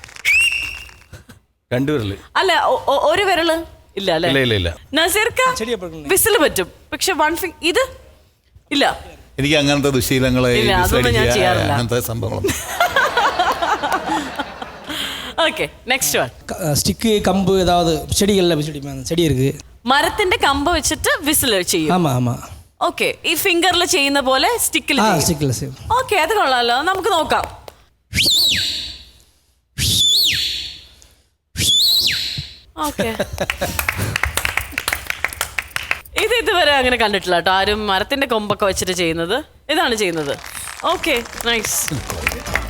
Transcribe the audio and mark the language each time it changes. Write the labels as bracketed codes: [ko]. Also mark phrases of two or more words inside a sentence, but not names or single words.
[ml] 2 വിരല് അല്ല ഒരു വിരല് ഇല്ല അല്ലേ? ഇല്ല. നസീർക്ക വിസിൽ പറ്റും, പക്ഷെ 1 ഫിംഗർ ഇത് ഇല്ല. എനിക്ക് അങ്ങനത്തെ ദുശീലങ്ങളെ അങ്ങനത്തെ സംഭവങ്ങളൊന്നും. [en] okay next one. [ta] ஸ்டிக்கு கம்பு ஏதாவது செடிகளில் விசில் அடிப்பேன். செடி இருக்கு, [ml] മരത്തിന്റെ കമ്പ് വെച്ചിട്ട് വിസിൽ ചെയ്യും. [ta] ஆமாம். [ml] ഓക്കെ. ഈ ഫിംഗറിൽ ചെയ്യുന്ന പോലെ സ്റ്റിക്കിൽ ചെയ്യും. [ta] ஸ்டிக்கில் செய்யும். [ml] ഓക്കെ അത് കൊള്ളാലോ, നമുക്ക് നോക്കാം. ഓക്കെ. ഇത് ഇതുവരെ അങ്ങനെ കണ്ടിട്ടില്ല കേട്ടോ ആരും മരത്തിന്റെ കൊമ്പൊക്കെ വെച്ചിട്ട് ചെയ്യുന്നത്. ഇതാണ് ചെയ്യുന്നത്. [en] okay nice.